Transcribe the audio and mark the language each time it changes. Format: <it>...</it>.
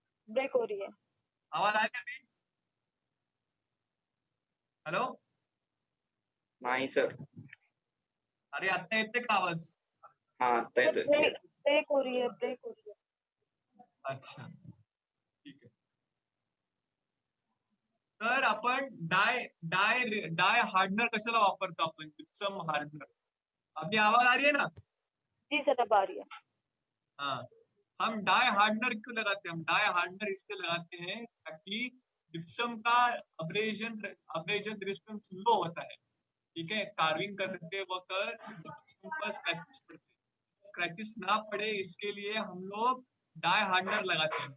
<hi>Break हो रही है। आवाज आ रही है अभी? हेलो,</hi> <mr>नाही सर. अरे आता येते का आवाज? हा आता सर येतोय.</mr> <hi>ब्रेक हो रही है, ब्रेक हो रही है।</hi> <mr>अच्छा, ठीक आहे. तर आपण डाय डाय डाय हार्डनर कशाला वापरतो आपण, जिप्सम हार्डनर.</mr> <hi>अभी आवाज आ रही है ना? जी सर अब आ रही है। हाँ, हम डाई हार्डनर क्यों लगाते हैं, हम डाई हार्डनर इसलिए लगाते हैं ताकि जिप्सम का अब्रेजन रेजिस्टेंस लो होता है, ठीक है, कार्विंग करते वक्त जिप्सम पर स्क्रैचेस पड़ते हैं, स्क्रैचेस ना पड़े इसके लिए हम लोग डाई हार्डनर लगाते हैं.</hi>